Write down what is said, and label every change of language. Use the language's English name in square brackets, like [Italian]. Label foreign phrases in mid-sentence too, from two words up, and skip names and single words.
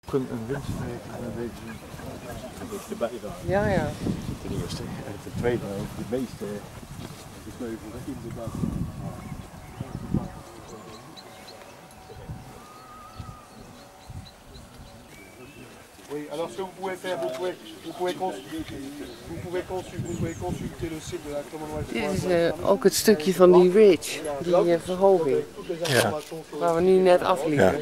[Dutch] Een windstreek en een beetje erbij dan. Ja, ja. Ten eerste. En ten tweede, de meeste gesneuvelde in de dag. [French] Oui, alors ce que vous pouvez faire, vous pouvez consulter le site de la Commonwealth. [Dutch] Dit is ook het stukje van die ridge, die verhoging, Ja. waar we nu net afliepen.